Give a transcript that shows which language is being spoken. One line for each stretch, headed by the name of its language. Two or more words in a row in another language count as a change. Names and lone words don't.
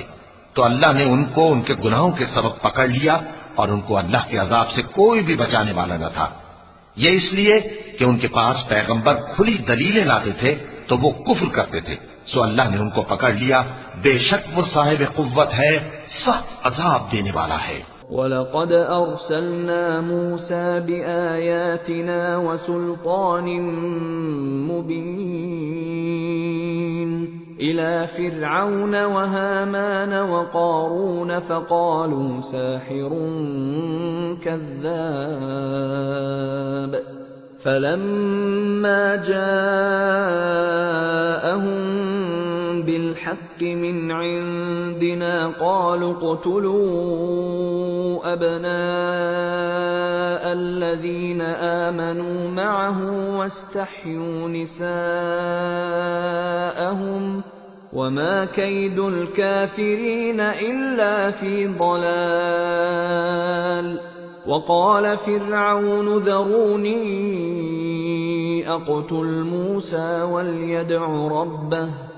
Hindi: तो अल्लाह ने उनको उनके गुनाहों के सबब पकड़ लिया और उनको अल्लाह के अजाब से कोई भी बचाने वाला न था। ये इसलिए कि उनके पास पैगंबर खुली दलीलें लाते थे तो वो कुफ्र करते थे, सो अल्लाह ने उनको पकड़ लिया। बेशक वो साहिब कुव्वत है, सख्त अजाब देने वाला है।
Arabic: ولقد أرسلنا موسى بآياتنا وسلطان مبين إلى فرعون وهامان وقارون فقالوا ساحر كذاب فلما جاءهم بالحق من عندنا قالوا اقتلوا أبناء الذين آمنوا معه واستحيوا نساءهم وما كيد الكافرين إلا في ضلال وقال فرعون ذروني أقتل موسى وليدع ربه